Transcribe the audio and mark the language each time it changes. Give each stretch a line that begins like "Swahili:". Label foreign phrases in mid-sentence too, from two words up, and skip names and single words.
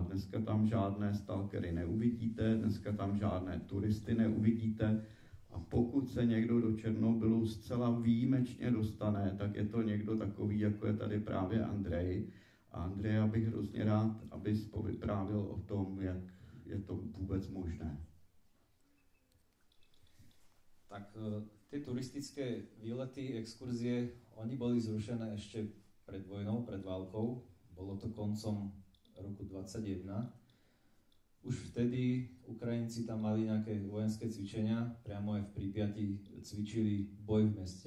Czech: Dneska tam žádné stalkery neuvidíte, dneska tam žádné turisty neuvidíte a pokud se někdo do Černobylu zcela výjimečně dostane, tak je to někdo takový, jako je tady právě Andrej. A Andreja bych hrozně rád, abys povyprávěl o tom, jak je to vůbec možné.
Slovak: Tak tie turistické výlety, exkurzie, oni boli zrušené ešte pred vojnou, pred válkou. Bolo to koncom roku 2021. Už vtedy Ukrajinci tam mali nejaké vojenské cvičenia, priamo aj v Pripyati cvičili boj v meste.